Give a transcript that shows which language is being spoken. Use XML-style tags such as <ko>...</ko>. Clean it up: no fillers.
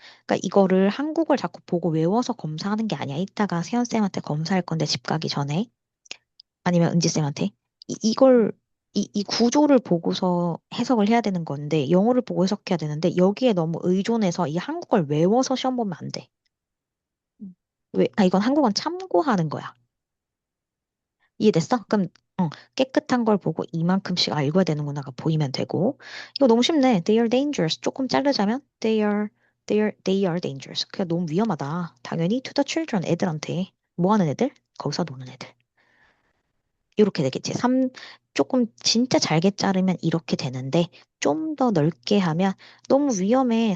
<ko>그러니까 이거를 한국어를 자꾸 보고 외워서 검사하는 게 아니야. 이따가 세연쌤한테 검사할 건데 집 가기 전에 아니면 은지쌤한테 이걸 이 구조를 보고서 해석을 해야 되는 건데 영어를 보고 해석해야 되는데 여기에 너무 의존해서 이 한국어를 외워서 시험 보면 안 돼. 음, 왜? 아, 이건 한국어는 참고하는 거야. 이해됐어? 그럼 깨끗한 걸 보고 이만큼씩 알고야 되는구나가 보이면 되고 이거 너무 쉽네.</ko> <en>They are dangerous.</en> <ko>조금 자르자면</ko> <en>they are dangerous.</en> <ko>그냥 너무 위험하다. 당연히</ko> <en>to the children</en> <ko>애들한테 뭐 하는 애들? 거기서 노는 애들. 이렇게 되겠지. 조금 진짜 잘게 자르면 이렇게 되는데 좀 더 넓게 하면 너무 위험해.</ko>